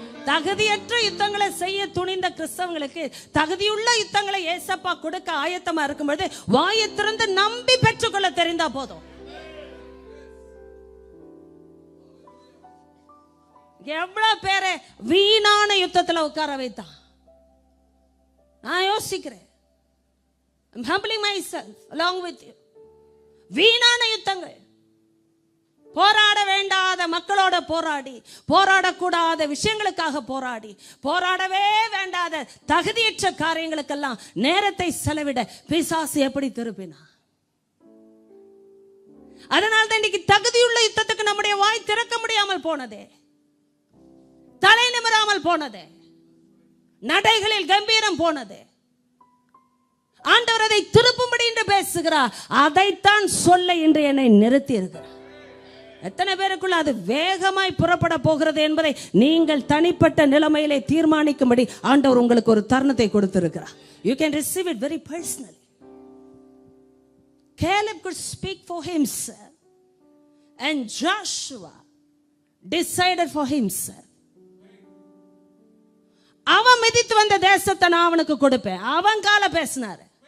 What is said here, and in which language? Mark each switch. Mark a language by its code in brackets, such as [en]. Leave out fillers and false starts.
[ta] தகுதியற்ற யுத்தங்களை செய்ய துணிந்த கிறிஸ்தவங்களுக்கு தகுதியுள்ள யுத்தங்களை ஏசப்பா கொடுக்க ஆயத்தமா இருக்கும் பொழுது வாயை திறந்து நம்பி பெற்றுக்கொள்ள தெரிந்தா போதும். எவ்வளவு பேரை வீணான யுத்தத்துல உட்கார வைத்தான். நான் யோசிக்கிறேன், [en] I'm humbling myself along with you. [ta] வீணான யுத்தங்கள், போராட வேண்டாத மக்களோட போராடி, போராடக்கூடாத விஷயங்களுக்காக போராடி, போராடவே வேண்டாத தகுதியற்ற காரியங்களுக்கெல்லாம் நேரத்தை செலவிட பிசாசு எப்படி திருப்பினா? அதனால தான் இன்னைக்கு தகுதியுள்ள யுத்தத்துக்கு நம்முடைய வாய் திறக்க முடியாமல் போனதே, தலை நிமிராமல் போனதே, நடைகளில் கம்பீரம் போனது. ஆண்டவர் அதை திருப்பும்படி என்று பேசுகிறார். அதைத்தான் சொல்ல இன்று என்னை நிறுத்தி இருக்கிறார். எத்தனை பேருக்குள்ள அது வேகமாய் புறப்பட போகிறது என்பதை நீங்கள் தனிப்பட்ட நிலைமையிலே தீர்மானிக்கும்படி ஆண்டவர் உங்களுக்கு ஒரு தருணத்தை கொடுத்திருக்கிறார். [en] You can receive it very personally. Caleb could speak for himself and Joshua decided for himself. [ta] அவன் மிதித்து வந்த தேசத்தை நான் அவனுக்கு கொடுப்பேன். அவன் கால பேசினார்.